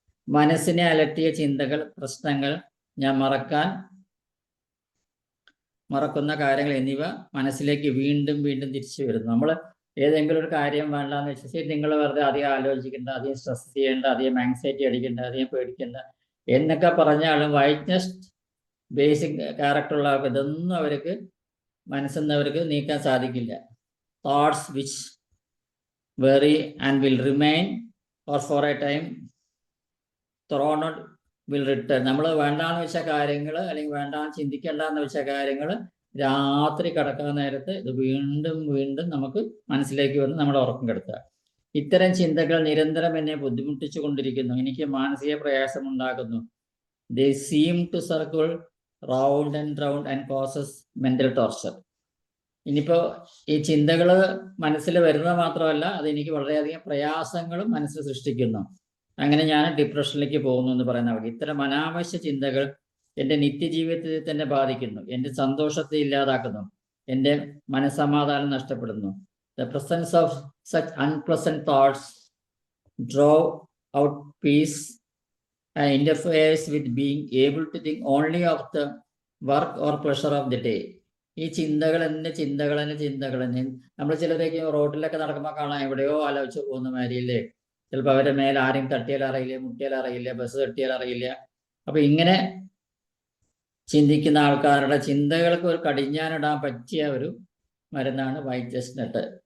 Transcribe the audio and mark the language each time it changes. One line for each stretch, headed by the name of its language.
Malayalam: മനസ്സിനെ അലട്ടിയ ചിന്തകൾ, പ്രശ്നങ്ങൾ, ഞാൻ മറക്കുന്ന കാര്യങ്ങൾ എന്നിവ മനസ്സിലേക്ക് വീണ്ടും തിരിച്ചു വരുന്നു. നമ്മൾ ഏതെങ്കിലും ഒരു കാര്യം വേണ്ടാന്ന് വെച്ചാൽ ശരി, നിങ്ങൾ വെറുതെ അധികം ആലോചിക്കേണ്ട, അധികം സ്ട്രെസ് ചെയ്യേണ്ട, അധികം ആങ്സൈറ്റി അടിക്കേണ്ട, അധികം പേടിക്കേണ്ട എന്നൊക്കെ പറഞ്ഞാലും വൈറ്റ് ചെസ്റ്റ് ബേസിക് ക്യാരക്ടറുള്ള ഇതൊന്നും അവർക്ക് മനസ്സെന്നവർക്ക് നീക്കാൻ സാധിക്കില്ല.
English: Thoughts which worry and will remain or for a time thrown out will return.
Malayalam: നമ്മൾ വേണ്ടാന്ന് വെച്ച കാര്യങ്ങൾ അല്ലെങ്കിൽ വേണ്ടാന്ന് ചിന്തിക്കേണ്ടെന്ന് വെച്ച കാര്യങ്ങൾ രാത്രി കിടക്കാൻ നേരത്ത് ഇത് വീണ്ടും നമുക്ക് മനസ്സിലേക്ക് വന്ന് നമ്മുടെ ഉറക്കം കെടുത്തുക. ഇത്തരം ചിന്തകൾ നിരന്തരം എന്നെ ബുദ്ധിമുട്ടിച്ചു കൊണ്ടിരിക്കുന്നു, എനിക്ക് മാനസിക പ്രയാസം ഉണ്ടാക്കുന്നു.
English: They seem to circle round and causes mental torture.
Malayalam: ഇനിയിപ്പോൾ ഈ ചിന്തകൾ മനസ്സിൽ വരുന്നത് മാത്രമല്ല, അതെനിക്ക് വളരെയധികം പ്രയാസങ്ങളും മനസ്സിൽ സൃഷ്ടിക്കുന്നു. അങ്ങനെ ഞാൻ ഡിപ്രഷനിലേക്ക് പോകുന്നു എന്ന് പറയുന്ന വഴി. ഇത്തരം അനാവശ്യ ചിന്തകൾ എൻ്റെ നിത്യജീവിതത്തെ തന്നെ ബാധിക്കുന്നു, എൻ്റെ സന്തോഷത്തെ ഇല്ലാതാക്കുന്നു, എൻ്റെ മനസ്സമാധാനം നഷ്ടപ്പെടുന്നു.
English: The presence of such unpleasant thoughts draw out peace and interferes with being able to think only of the work or pleasure of the day.
Malayalam: ഈ ചിന്തകൾ തന്നെ നമ്മൾ ചിലരൊക്കെ റോഡിലൊക്കെ നടക്കുമ്പോൾ കാണാം, എവിടെയോ ആലോചിച്ച് പോകുന്ന മാതിരിയില്ലേ. ചിലപ്പോൾ അവരുടെ മേലെ ആരെയും തട്ടിയാൽ അറിയില്ല, മുട്ടിയാൽ അറിയില്ല, ബസ് തട്ടിയാൽ അറിയില്ല. അപ്പൊ ഇങ്ങനെ ചിന്തിക്കുന്ന ആൾക്കാരുടെ ചിന്തകൾക്ക് ഒരു കടിഞ്ഞാനിടാൻ പറ്റിയ ഒരു മരുന്നാണ് വൈറ്റ് ചെസ്റ്റ്നട്ട്.